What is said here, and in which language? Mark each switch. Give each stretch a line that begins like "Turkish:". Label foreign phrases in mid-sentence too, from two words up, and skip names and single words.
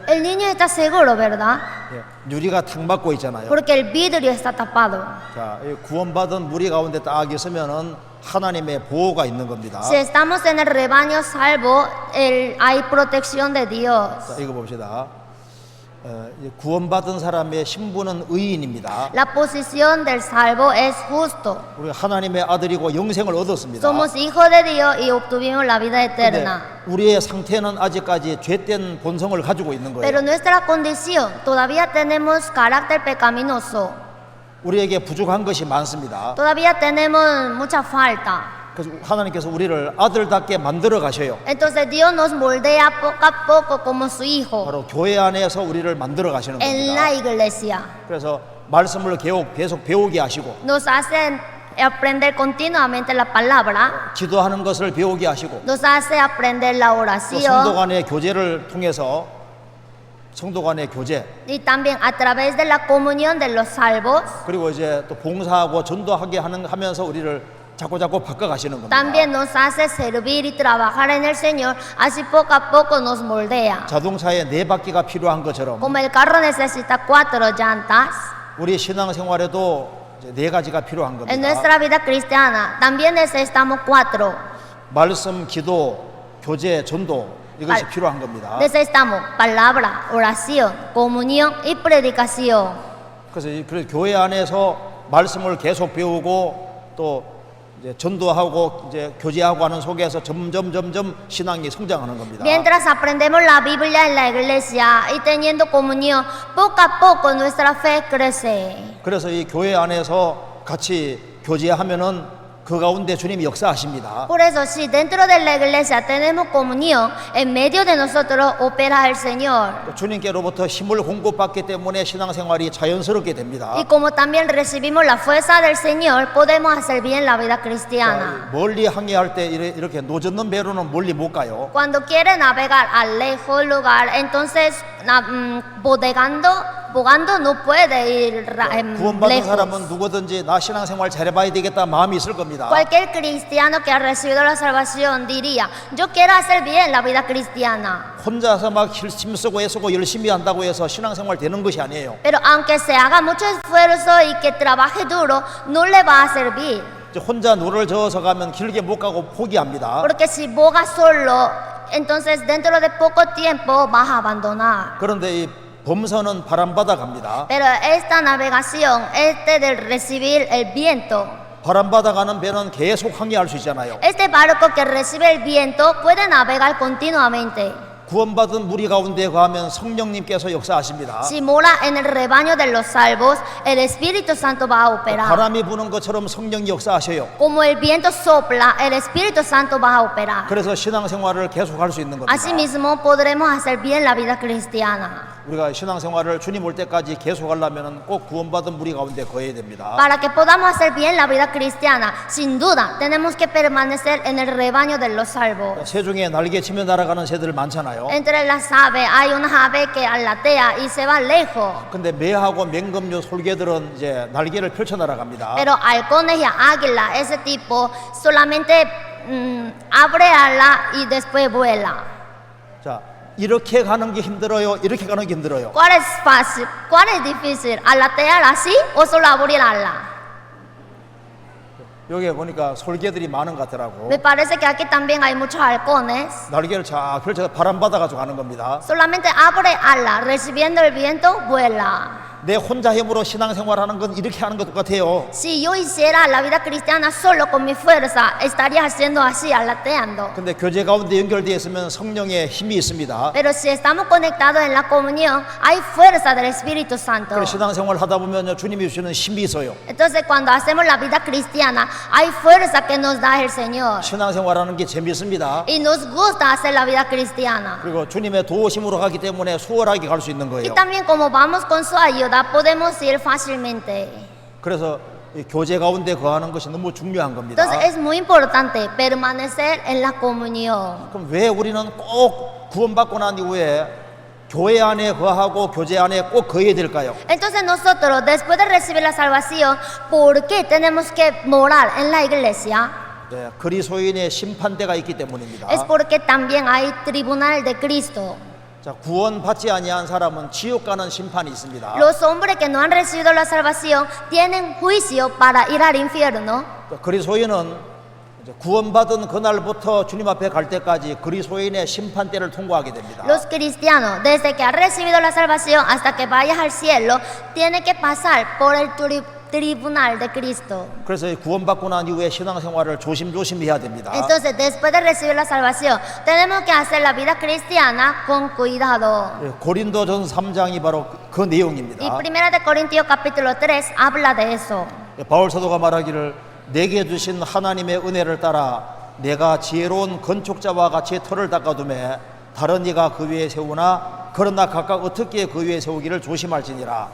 Spanish: El niño está seguro, ¿verdad?
Korean: 예, 유리가 탁 막고 있잖아요.
Spanish: Porque el vidrio está tapado.
Korean: 자, 이 구원받은 무리 가운데 딱 있으면은 하나님의 보호가 있는 겁니다.
Spanish: Si estamos en el rebaño salvo, hay protección de Dios.
Korean: 자, 이거 봅시다. 이 구원받은 사람의 신분은 의인입니다.
Spanish: La posición del salvo es justo.
Korean: 우리가 하나님의 아들이고 영생을 얻었습니다.
Spanish: Somos hijos de Dios y obtuvimos la vida
Korean: 근데
Spanish: eterna.
Korean: 우리의 상태는 아직까지 죄된 본성을 가지고 있는 거예요.
Spanish: Pero nuestra condición, todavía tenemos carácter pecaminoso.
Korean: 우리에게 부족한 것이 많습니다.
Spanish: Todavía tenemos mucha falta.
Korean: 그래서 하나님께서 우리를 아들답게 만들어 가셔요.
Spanish: Entonces Dios nos moldea poco a poco como su hijo
Korean: 바로 교회 안에서 우리를 만들어 가시는
Spanish: en
Korean: 겁니다.
Spanish: la iglesia.
Korean: 그래서 말씀을 계속 배우게 하시고
Spanish: Nos hacen aprender continuamente la palabra,
Korean: 기도하는 것을 배우게 하시고
Spanish: nos hace aprender la
Korean: 또 성도
Spanish: oración
Korean: 간의 교제를 통해서 성도 간의 교제
Spanish: y también a través de la comunión de los salvos.
Korean: 그리고 이제 또 봉사하고 전도하게 하면서 우리를 자꾸 바꿔 가시는 겁니다.
Spanish: También nos hace servir y trabajar en el Señor, así poco a poco nos moldea.
Korean: 자동차에 4바퀴가 필요한 것처럼
Spanish: Como el carro necesita 4 llantas,
Korean: 우리 신앙생활에도 이제 4가지가 필요한
Spanish: en
Korean: 겁니다.
Spanish: nuestra vida cristiana también necesitamos 4.
Korean: 말씀, 기도, 교제, 전도 이것이 필요한 겁니다.
Spanish: Necesitamos palabra, oración, comunión y predicación.
Korean: 그래서 교회 안에서 말씀을 계속 배우고 또 이제 전도하고 이제 교제하고 하는 속에서 점점 신앙이 성장하는 겁니다.
Spanish: Mientras aprendemos la Biblia en la iglesia y teniendo comunión, poco a poco nuestra fe crece.
Korean: 그래서 이 교회 안에서 같이 교제하면은 그 가운데 주님이 역사하십니다.
Spanish: Por eso, si dentro de la iglesia tenemos comunión, en medio de nosotros opera el Señor.
Korean: 주님께로부터 힘을 공급받기 때문에 신앙생활이 자연스럽게 됩니다.
Spanish: Y como también recibimos la fuerza del Señor, podemos hacer bien la vida cristiana.
Korean: 멀리 항해할 때 이렇게 노젓는 배로는 멀리 못 가요.
Spanish: Cuando quiere navegar a lejos lugar, entonces bogando no puede ir
Korean: 구원받은 사람은
Spanish: lejos.
Korean: 누구든지 나 신앙생활 잘해봐야 되겠다 마음이 있을 겁니다.
Spanish: Cualquier cristiano que ha recibido la salvación diría, yo quiero hacer bien la vida cristiana.
Korean: 혼자서 막 힘쓰고 애쓰고 열심히 한다고 해서 신앙생활 되는 것이 아니에요.
Spanish: Pero aunque se haga mucho esfuerzo y que trabaje duro, no le va a servir.
Korean: 이제 혼자 노를 저어서 가면 길게 못 가고 포기합니다.
Spanish: Porque si boga solo, entonces dentro de poco tiempo vas a abandonar.
Korean: 그런데 이 범선은 바람받아 갑니다.
Spanish: Pero esta navegación, de recibir el viento,
Korean: 바람받아 가는 배는 계속 항해할 수 있잖아요.
Spanish: este barco que recibe el viento puede navegar continuamente.
Korean: 구원받은 무리 가운데 가면 성령님께서 역사하십니다.
Spanish: Si mora en el rebaño de los salvos, el Espíritu Santo va a operar.
Korean: 바람이 부는 것처럼 성령이 역사하셔요.
Spanish: Como el viento sopla, el Espíritu Santo va a operar.
Korean: 그래서 신앙생활을 계속할 수 있는 겁니다.
Spanish: Asimismo, podremos hacer bien la vida cristiana.
Korean: 우리가 신앙생활을 주님 올 때까지 계속하려면 꼭 구원받은 무리 가운데 거해야 됩니다.
Spanish: Para que podamos hacer bien la vida cristiana, sin duda, tenemos que permanecer en el rebaño de los salvos.
Korean: 새 중에 날개치며 날아가는 새들 많잖아요.
Spanish: Entre las aves hay una ave que alatea y se va lejos.
Korean: 근데 매하고 맹금류 솔개들은 이제 날개를 펼쳐 날아갑니다.
Spanish: Pero halcones y águilas, ese tipo, solamente abre ala y después vuela.
Korean: 자, 이렇게 가는 게 힘들어요. 이렇게 가는 게 힘들어요.
Spanish: ¿Cuál es fácil? ¿Cuál es difícil? ¿Alatear así o solo abrir ala?
Korean: 여기에 보니까 솔개들이 많은 것 같더라고.
Spanish: Me parece que aquí también hay muchos halcones.
Korean: 날개를 쫙 펼쳐서 바람 받아가지고 가는 겁니다.
Spanish: Solamente abre ala, recibiendo el viento, vuela.
Korean: 내 혼자 힘으로 신앙생활하는 건 이렇게 하는 것 똑같아요.
Spanish: Si yo hiciera la vida cristiana solo con mi fuerza, estaría haciendo así, alateando.
Korean: 근데 교제 가운데 연결되어 있으면 성령의 힘이 있습니다.
Spanish: Pero si estamos conectados en la comunión, hay fuerza del Espíritu Santo.
Korean: 그래서 신앙생활 하다 보면 주님이 주시는 힘이 있어요.
Spanish: Entonces, cuando hacemos la vida cristiana, hay fuerza que nos da el Señor.
Korean: 신앙생활하는 게 재밌습니다.
Spanish: Y nos gusta hacer la vida cristiana.
Korean: 그리고 주님의 도우심으로 가기 때문에 수월하게 갈 수 있는
Spanish: Y
Korean: 거예요.
Spanish: también como vamos con su ayuda, podemos ir fácilmente.
Korean: 그래서 이 교제 가운데 거하는 것이 너무 중요한 겁니다.
Spanish: Entonces, es muy importante permanecer en la comunión.
Korean: 그럼 왜 우리는 꼭 구원받고 난 이후에 교회 안에 거하고 교제 안에 꼭 거해야 될까요?
Spanish: Entonces nosotros, después de recibir la salvación, ¿por qué tenemos que morar en la iglesia?
Korean: 네, 그리스도인의 심판대가 있기 때문입니다.
Spanish: Es porque también hay tribunal de Cristo.
Korean: 자, 구원받지 아니한 사람은 지옥 가는 심판이 있습니다.
Spanish: Los hombres que no han recibido la salvación tienen juicio para ir al infierno.
Korean: 그리스도인은 이제 구원받은 그날부터 주님 앞에 갈 때까지 그리스도인의 심판대를 통과하게 됩니다.
Spanish: Los cristianos, desde que han recibido la salvación hasta que vayas al cielo, tienen que pasar por el tribunal de Cristo.
Korean: 그래서 구원받고 난 이후에 신앙생활을 조심조심 해야 됩니다.
Spanish: Entonces, después de recibir la salvación, tenemos que hacer la vida cristiana con cuidado.
Korean: 예, 고린도전 3장이 바로 그
Spanish: Y
Korean: 내용입니다.
Spanish: Primera de Corintios capítulo 3 habla de eso.
Korean: 예, 바울 사도가 말하기를 내게 주신 하나님의 은혜를 따라 내가 지혜로운 건축자와 같이 터를 닦아두매 다른 이가 그 위에 세우나 그러나 각각 어떻게 그 위에 세우기를 조심할지니라.